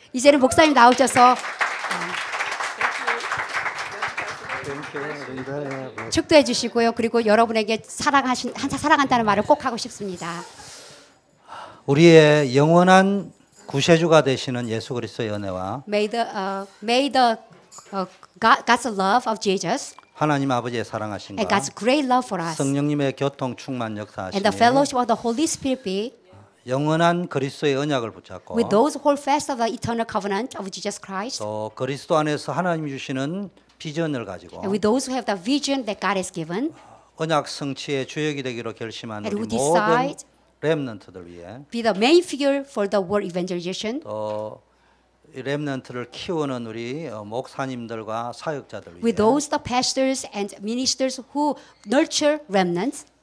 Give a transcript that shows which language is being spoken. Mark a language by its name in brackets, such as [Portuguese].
[Korean] 이제는 목사님 나오셔서 축도해 주시고요. 그리고 여러분에게 사랑한다는 말을 꼭 하고 싶습니다. 우리의 영원한 구세주가 되시는 예수 그리스도의 은혜와 [English] May the God's love of Jesus [Korean] 하나님 아버지의 [English] and [Korean] 사랑하심과 [English] God's great love for us [Korean] 성령님의 교통 충만 역사하심이 [English] and the fellowship of the Holy Spirit be [Korean] 영원한 그리스도의 언약을 붙잡고 [English] with those who hold fast of the eternal covenant of Jesus Christ [Korean] 또 그리스도 안에서 하나님이 주시는 비전을 가지고 [English] and with those who have the vision that God has given [Korean] 언약 성취의 주역이 되기로 결심한 [English] and [Korean] 우리 [English] who [Korean] 모든 [English] decide [Korean] 렘넌트들 위해 [English] be the main figure for the world evangelization [Korean] 또 렘넌트를 키우는 우리 목사님들과 사역자들 위해 [English] with those the pastors and ministers who nurture remnants